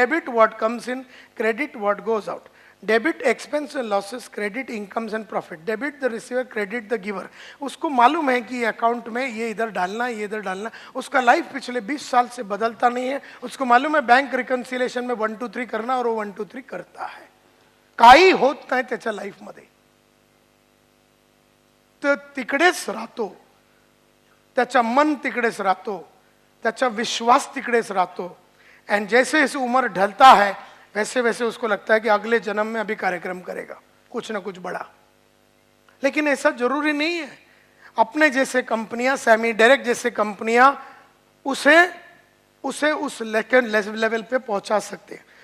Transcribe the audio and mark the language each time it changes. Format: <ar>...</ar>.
<en>Debit what comes in, credit what goes out, debit expense and losses, credit incomes and profit, debit the receiver, credit the giver.</en> <hi>उसको मालूम है कि account में ये इधर डालना, ये इधर डालना। उसका लाइफ पिछले 20 साल से बदलता नहीं है। उसको मालूम है बैंक रिकन्सिलेशन में 1 2 3 करना, और वो 1 2 3 करता है।</hi> <mr>काही होत नाही त्याच्या लाईफमध्ये, तर तिकडेच राहतो, त्याचा मन तिकडेच राहतो, त्याचा विश्वास तिकडेच राहतो।</mr> <hi>एंड जैसे जैसे उम्र ढलता है वैसे वैसे उसको लगता है कि अगले जन्म में अभी कार्यक्रम करेगा कुछ ना कुछ बड़ा। लेकिन ऐसा जरूरी नहीं है। अपने जैसे कंपनियां, सेमी डायरेक्ट जैसे कंपनियां उसे उस लेवल पे पहुंचा सकते हैं।</hi>